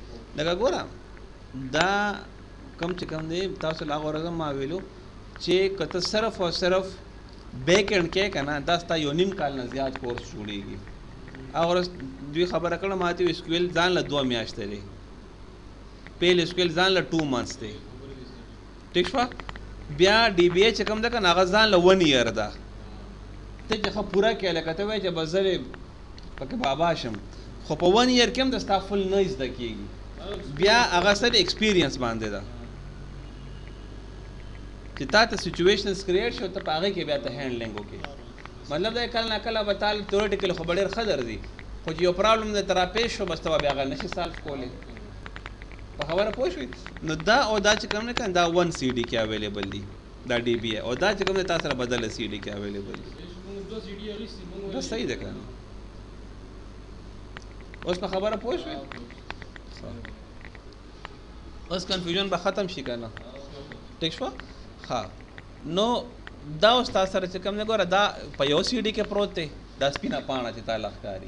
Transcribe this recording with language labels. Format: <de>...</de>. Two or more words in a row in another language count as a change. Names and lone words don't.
<ps>لکه ګوره دا کم چې کم دی تاسو له هغه ورځې ما ویلو چې که ته صرف او صرف</ps> <en>back end</en> <ps>کې که نه دا ستا یو نیم کال نه زیات کورس جوړېږي. هغه ورځ دوی خبره کړه ما ته اس کیو ایل ځان له 2 میاشتې دی، پیل اس کیو ایل ځان له 2 منثس دی. ٹھیک شوه؟ بیا डी बी ए چې کوم ده که نه هغه ځان له 1 ایئر ده. ته چې ښه پوره کړې لکه ته وایې چې بس زه پکې بابا شم، خو په 1 ایئر کې هم د ستا فل نه زده کېږي. بیا هغه سره ایکسپیرینس باندې ده چې تا ته</ps> <en>situations create</en> <ps>شو ته په هغې کې بیا ته هینډلینګ وکړې. مطلب دا کله نه کله به تا تیورټیکل خو به ډېر ښه درځي، خو چې یو پرابلم درته راپېښ شو بس ته به بیا هغه نشي سالف کولی. په خبره پوه شوې؟ نو دا او دا چې کوم نه کنه دا 1 سی ډي کې اویلیبل دي دا डी बी ए، او دا چې کوم نه تاسو سره بدله سی ډي کې اویلیبل دي. دا صحیح ده کنه؟ اوس په خبره پوه شوې؟ اوس کنفیوژن به ختم شي کنه؟ ٹھیک شو؟ ها نو دا اوس تاسو سره چې کوم نه ګوره دا په یو سی ډي کې پروت دی، دا سپینه پاڼه چې تعالی ښکاري.</ps>